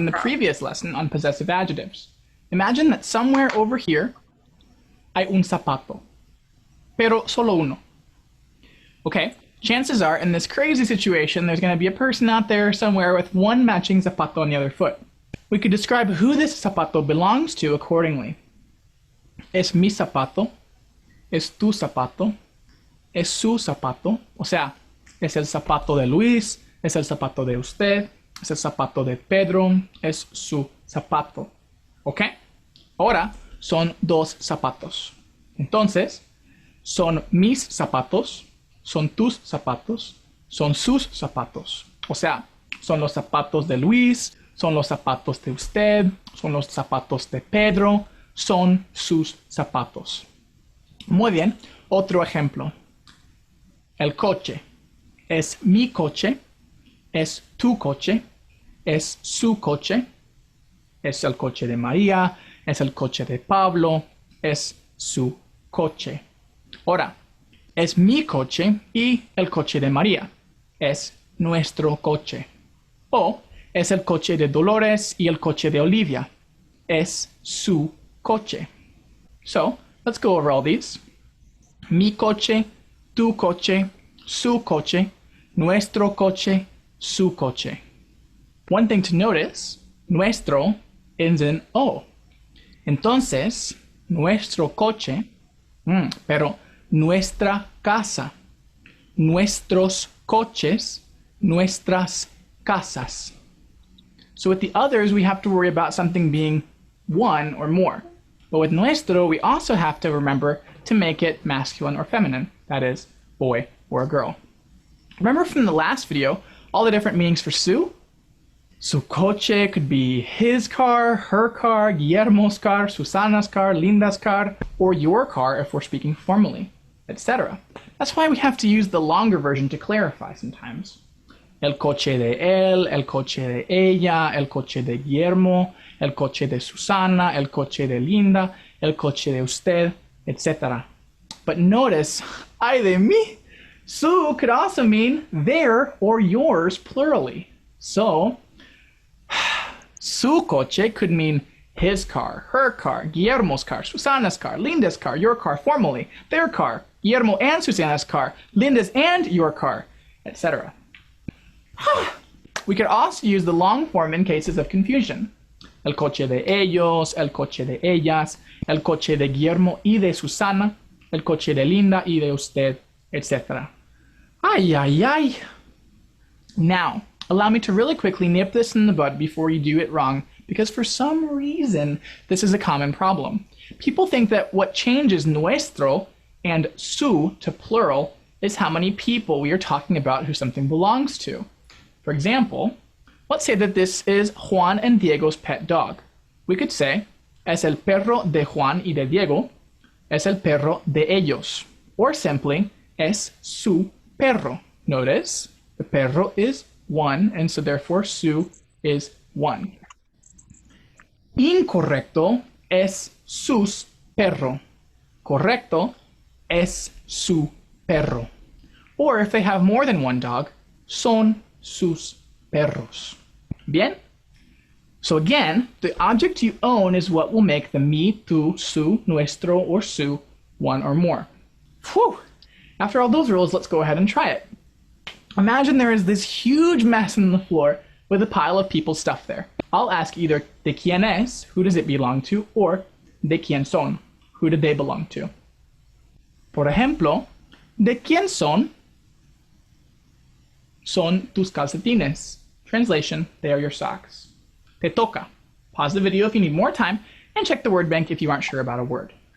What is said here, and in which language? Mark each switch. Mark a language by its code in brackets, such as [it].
[en] in the previous lesson on possessive adjectives. Imagine that somewhere over here [es] hay un zapato, pero solo uno. [en] Okay, chances are in this crazy situation, there's going to be a person out there somewhere with one matching zapato on the other foot. We could describe who this zapato belongs to accordingly. [es] Es mi zapato, es tu zapato, es su zapato, o sea, es el zapato de Luis, es el zapato de usted, es el zapato de Pedro, es su zapato. ¿Ok? Ahora son dos zapatos. Entonces, son mis zapatos, son tus zapatos, son sus zapatos. O sea, son los zapatos de Luis, son los zapatos de usted, son los zapatos de Pedro, son sus zapatos. Muy bien, otro ejemplo. El coche. Es mi coche, es tu coche, es su coche, es el coche de María, es el coche de Pablo, es su coche. Ahora, es mi coche y el coche de María. Es nuestro coche. O es el coche de Dolores y el coche de Olivia. Es su coche. [en] So, let's go over all these. [es] Mi coche, tu coche, su coche, nuestro coche, su coche. [en] One thing to notice, nuestro ends in O. [es] Entonces, nuestro coche, pero nuestra casa, nuestros coches, nuestras casas. [en] So with the others, we have to worry about something being one or more. But with nuestro, we also have to remember to make it masculine or feminine. That is, boy or a girl. Remember from the last video, all the different meanings for su? Su coche could be his car, her car, Guillermo's car, Susana's car, Linda's car, or your car if we're speaking formally, etc. That's why we have to use the longer version to clarify sometimes. [es] El coche de él, el coche de ella, el coche de Guillermo, el coche de Susana, el coche de Linda, el coche de usted, etc. [en] But notice, [es] ay de mí, [en] su could also mean their or yours plurally. So, su coche could mean his car, her car, Guillermo's car, Susana's car, Linda's car, your car formally, their car, Guillermo and Susana's car, Linda's and your car, etc. We could also use the long form in cases of confusion. [es] El coche de ellos, el coche de ellas, el coche de Guillermo y de Susana, el coche de Linda y de usted, etc. Ay, ay, ay. [en] Now, allow me to really quickly nip this in the bud before you do it wrong, because for some reason, this is a common problem. People think that what changes nuestro and su to plural is how many people we are talking about who something belongs to. For example, let's say that this is Juan and Diego's pet dog. We could say, [es] es el perro de Juan y de Diego, es el perro de ellos, [en] or simply, [es] es su perro. [en] Notice, the perro is one, and so therefore su is one. [es] Incorrecto es sus perro. Correcto es su perro. [en] Or if they have more than one dog, [es] son sus perros. Bien? [en] So again, the object you own is what will make the mi, tu, su, nuestro, or su one or more. Whew! After all those rules, let's go ahead and try it. Imagine there is this huge mess on the floor with a pile of people's stuff there. I'll ask either [es] de quién es, [en] who does it belong to, or [es] de quién son, [en] who do they belong to. [es] Por ejemplo, de quién son tus calcetines. [en] Translation, they are your socks. [es] Te toca. [en] Pause the video if you need more time and check the word bank if you aren't sure about a word.